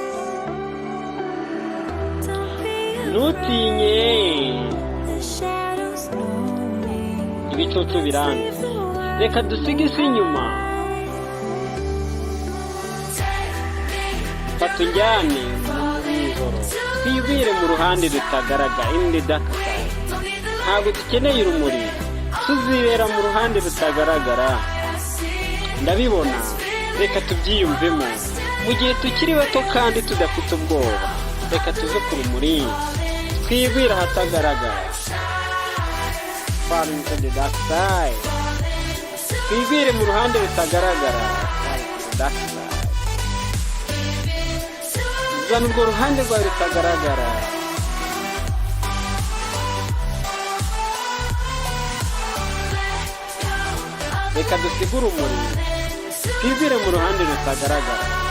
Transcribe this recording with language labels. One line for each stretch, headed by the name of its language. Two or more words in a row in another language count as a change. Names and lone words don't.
Kinyarwanda: Ntutinye, ibicucu biranze, reka dusige isi inyuma. Fata unjyane mw'ijoro, twibwire mu ruhande rutagaragara,
English: in the dark side.
Kinyarwanda: Ntabwo dukeneye urumuri, tuzibera mu ruhande rutagaragara. Ndabibona, reka tubyiyumvemo. Mu gihe tukiri bato kandi tudafite ubwoba, reka tuve ku rumuri, twibwire ahatagaragara.
English: Far into the dark side.
Kinyarwanda: Twibwire mu ruhande rutagaragara,
English: dark side.
Kinyarwanda: Zana urwo ruhande rwawe rutagaragara. Reka dusige urumuri, twibwire mu ruhande rutagaragara.